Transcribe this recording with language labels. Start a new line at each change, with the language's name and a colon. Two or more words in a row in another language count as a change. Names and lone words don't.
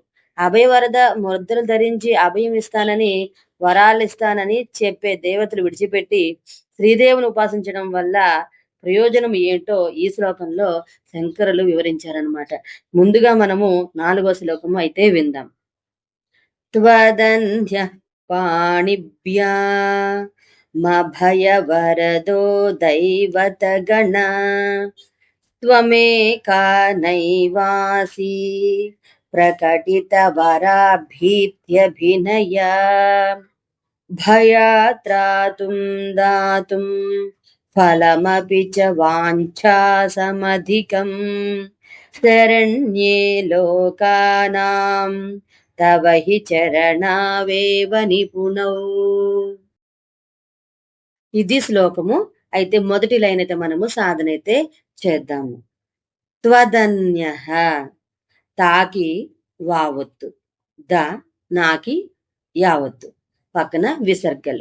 Telugu: అభయ వరద ముద్రలు ధరించి అభయం ఇస్తానని వరాలు ఇస్తానని చెప్పే దేవతలు విడిచిపెట్టి శ్రీదేవిని ఉపాసించడం వల్ల ప్రయోజనం ఏంటో ఈ శ్లోకంలో శంకరులు వివరించారనమాట. ముందుగా మనము 4వ శ్లోకము అయితే విందాం.
Sanskrit: त्वदन्ध्यः पाणिभ्या मभयवरदो दैवतगणा त्वमेका नैवासि प्रकटितवराभीत्यभिनया भयात्रातुं दातुं फलमपि च वाञ्छासमधिकं शरण्ये लोकानां तव हि చరణావేవ నిపుణౌ.
Telugu: ఇది శ్లోకము. అయితే మొదటి లైన్ అయితే మనము సాధన అయితే చేద్దాము. త్వదన్యః తాకి వావొత్తు, ద నాకి యావత్తు, పక్కన విసర్గలు.